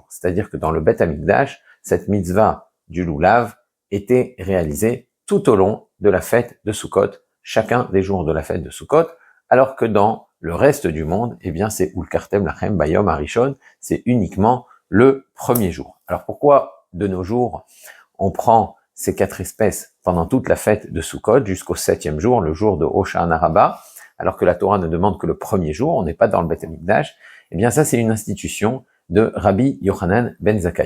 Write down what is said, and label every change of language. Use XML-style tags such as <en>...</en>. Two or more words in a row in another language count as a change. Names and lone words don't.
<fr>C'est-à-dire que dans le Bet Hamikdash, cette mitzvah du lulav était réalisée tout au long de la fête de Sukkot, chacun des jours de la fête de Sukkot, alors que dans le reste du monde, eh bien c'est</fr> <he>ולקחתם לכם ביום הראשון,</he> <fr>c'est uniquement le premier jour. Alors pourquoi de nos jours on prend ces 4 espèces pendant toute la fête de Sukkot jusqu'au 7e jour, le jour de Hoshana Rabbah, alors que la Torah ne demande que le premier jour, on n'est pas dans le Bet Hamikdash, eh bien ça c'est une institution de Rabbi Yochanan ben Zakkai.</fr>